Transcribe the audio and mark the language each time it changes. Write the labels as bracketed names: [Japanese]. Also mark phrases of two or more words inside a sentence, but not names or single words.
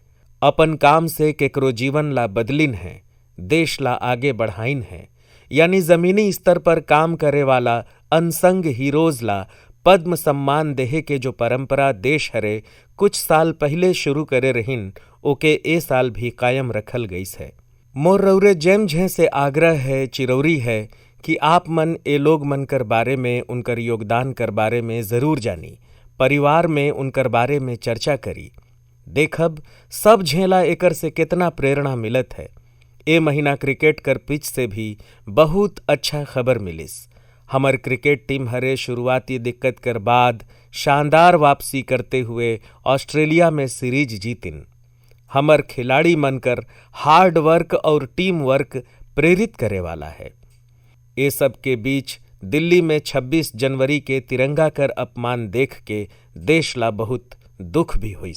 [Sadri] अपन काम से केकरो जीवन ला बदलिन है, देश ला आगे बढ़ाइन है। यानी जमीनी स्तर पर काम करे वाला [English] unsung heroes [Sadri] ला पद्म सम्मान देहे के जो परंपरा देश हरे कुछ साल पहले शुरू करे रहिन, ओके ए साल भी कायम रखल गईस है। मोर रौरे जेम झे से आग्रह है, चिरौरी है कि आप मन ए लोग मन कर बारे में, उनकर योगदान कर बारे में जरूर जानी, परिवार में उनकर बारे में चर्चा करी। देखब सब झेला एकर से कितना प्रेरणा मिलत है। ए महीना क्रिकेट कर पिच से भी बहुत अच्छा खबर मिलिस। हमर क्रिकेट टीम हरे शुरुआती दिक्कत कर बाद शानदार वापसी करते हुए ऑस्ट्रेलिया में सीरीज जीतिन। हमर खिलाड़ी मनकर [English] hard work [Sadri] और [English] team work [Sadri] प्रेरित करे वाला है। ये सब के बीच दिल्ली में 26 जनवरी के तिरंगा कर अपमान देख के देश ला बहुत दुख भी हुइस।